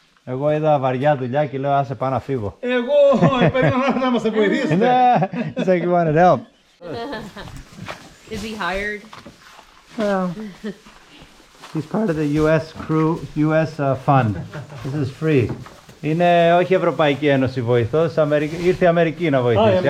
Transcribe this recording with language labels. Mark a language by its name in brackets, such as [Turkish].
[Greek] Εγώ είδα βαριά δουλειά και λέω άσε πάω να φύγω. Εγώ περίμενα να μας βοηθήσετε. [English] Ναι, it's like you wanted help. Is he hired? Well, he's part of the US crew, US fund. This is free. [Greek] Είναι όχι Ευρωπαϊκή Ένωση βοηθός, ήρθε η Αμερική να βοηθήσει.